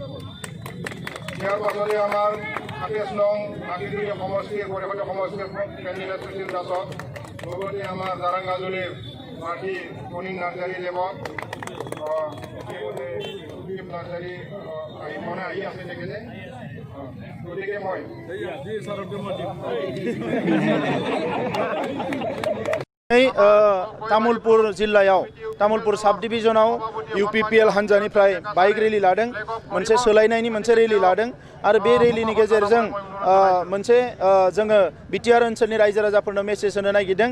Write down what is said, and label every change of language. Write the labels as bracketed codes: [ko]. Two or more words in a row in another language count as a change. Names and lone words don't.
[as] ইয়াৰ পাছতে আমাৰ 28 নং নাগৰিকীয় সমষ্টিৰ পৰিষদীয় সমষ্টিৰ কেণ্ডিডেট সুশীল দাসক, লগতে আমাৰ জাৰাংগাজুলিৰ প্ৰাৰ্থী অনিল নাৰ্জাৰী দেৱক, নাৰ্জাৰী আহি আছে তেখেতে। গতিকে মই [brx] तामुलपुर जिल्लायाव तामुलपुर सब डिविजनाव इउपिपिएल हान्जानिफ्राय [en] bike rally [brx] लादों, मोनसे सोलायनायनि मोनसे रेलि लादों आरो बे रेलिनि गेजेरजों मोनसे जोङो बिटिआर ओनसोलनि रायजो राजाफोरनो मेसेज होनो नागिरदों।